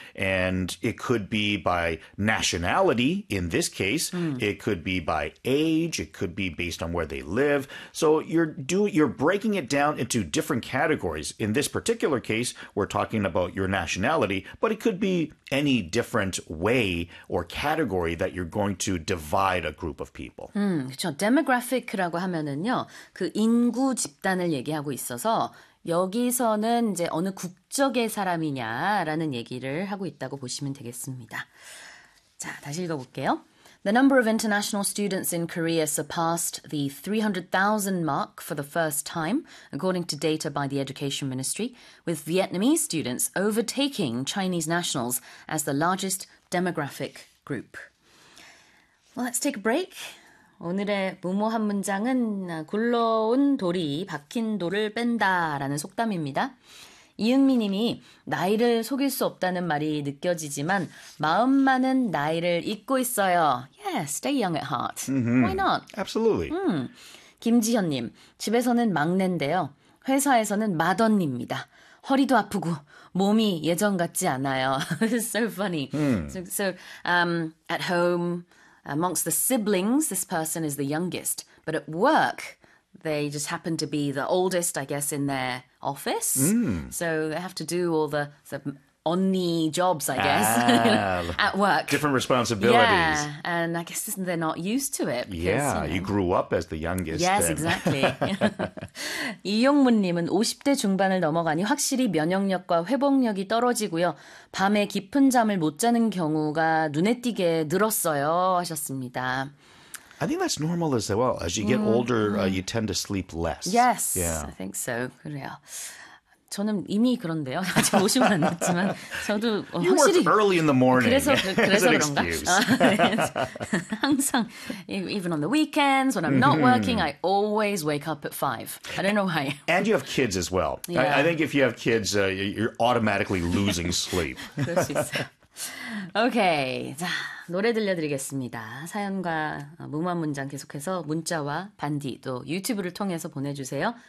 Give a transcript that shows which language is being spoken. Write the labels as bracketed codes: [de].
[en] And it could be by nationality in this case, it could be by age, it could be based on where they live. So you're breaking it down into different categories. In this particular case, we're talking about your nationality, but it could be any different way or category that you're going to divide a group of people. [ko] 그렇죠. Demographic라고 하면은요, 그 인구 집단을 얘기하고 있어서 여기서는 이제 어느 국적의 사람이냐라는 얘기를 하고 있다고 보시면 되겠습니다. 자, 다시 읽어볼게요. [en] The number of international students in Korea surpassed the 300,000 mark for the first time, according to data by the Education Ministry, with Vietnamese students overtaking Chinese nationals as the largest demographic group. Well, let's take a break. [ko] 오늘의 무모한 문장은 굴러온 돌이 박힌 돌을 뺀다라는 속담입니다. 이은미님이 나이를 속일 수 없다는 말이 느껴지지만 마음만은 나이를 잊고 있어요. [en] Yeah, stay young at heart. Why not? Absolutely. [ko] 김지현님, 집에서는 막내인데요. 회사에서는 맏언니입니다. 허리도 아프고 몸이 예전 같지 않아요. [en] So funny. At home, amongst the siblings, this person is the youngest. But at work, they just happen to be the oldest, I guess, in their office. So they have to do all the only jobs, I guess, at work. Different responsibilities. And I guess they're not used to it because, Yeah, you grew up as the youngest Yes, exactly. [ko] 이용문님은 50대 중반을 넘어가니 확실히 면역력과 회복력이 떨어지고요. 밤에 깊은 잠을 못 자는 경우가 눈에 띄게 늘었어요. 하셨습니다. [en] I think that's normal as well. As you get older, you tend to sleep less. Yes, I think so. [ko] 그래요. 저는 이미 그런데요. 아직 50은 안 됐지만 저도 [en] You work [ko] 확실히 [en] early in the morning as [ko] 그래서 [en] an [ko] 그런가? [en] excuse. [ko] 항상 [en] even on the weekends when I'm not working, I always wake up at 5. I don't know why. And you have kids as well. I think if you have kids, you're automatically losing sleep. [ko] 그럴 수 있어요. Okay, 자, 노래 들려드리겠습니다. 사연과 무모한 문장 계속해서 문자와 반디 또 유튜브를 통해서 보내주세요.